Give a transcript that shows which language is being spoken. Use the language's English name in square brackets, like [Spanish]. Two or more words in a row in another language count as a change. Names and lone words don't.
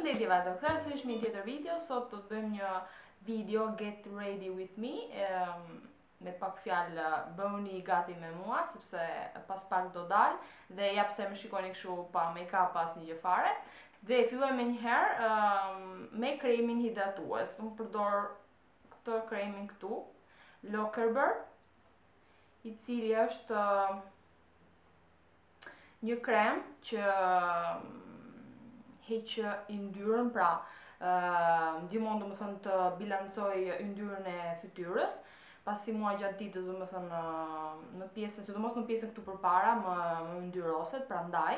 [Albanian] vajza, sërish me një tjetër video. Sot do të bëjmë një video [English] Get Ready With Me. [Albanian] Me pak fjalë bëni gati me mua, sepse pas pak do dal. Dhe ja pse më shikoni kështu pa make-up, pas një gjë fare. Dhe filloj me njëherë me kremin hidratues. Unë përdor këtë kremin këtu, Lockerber, i cili është një krem që heq yndyrën, pra ndihmon domethënë të bilancoj yndyrën e fytyrës, pasi mua gjatë ditës domethënë në pjesën, sidomos në pjesën këtu përpara, më yndyroset, prandaj.